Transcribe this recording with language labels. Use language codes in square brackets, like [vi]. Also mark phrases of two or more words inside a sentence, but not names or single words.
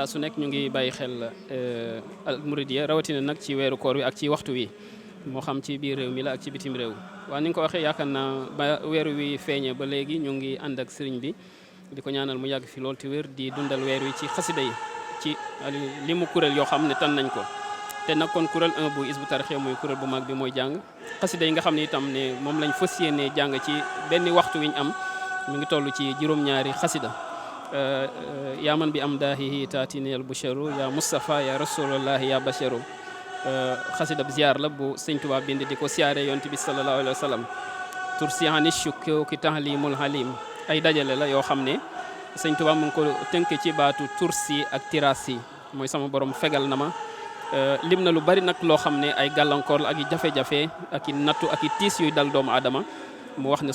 [wo] su nekk ñu ngi bàyyi xel Al Mouridiyyah rawatina nag ci weeru koor wi ak ci waxtu wi moo xam ci biir réew mi la ak ci bitim réew waaw ni nga ko waxee yaakaar naa ba weeru wi feeñe ba léegi ñu ngi ànd ak sëriñ bi di ko ñaanal mu yàgg fi lool te wér di dundal weer wi ci xasida yi ci li mu kuréel yoo xam ne tan nañ ko te nag kon kuréel 1 bu Hizbut Tarqiyyah muy kuréel bu mag bi mooy jàng xasida yi nga xam ne itam ne moom lañ fas yéene jàng ci benn waxtu wi ñu am ñu ngi toll ci juróom-ñaari xasida yaa man bi am daahihi taatini al busharu ya Mustafa ya Rasulullah ya basharu xasida bi ziar la bu sëñ Tuubaa bind di ko siyaare yonent bi [ar] صلى الله عليه وسلم [wo] tursihani shukku ki tahlimul halim ay dajale la yoo xam ne sëñ Tuubaa mu ngi ko tënk ci baatu tursi ak tirasi mooy sama borom fegal na ma lim na lu bari nag loo xam ne ay gàllankoor la ak i jafe-jafe ak i nattu ak i tiis yuy dal doomu aadama mu wax ne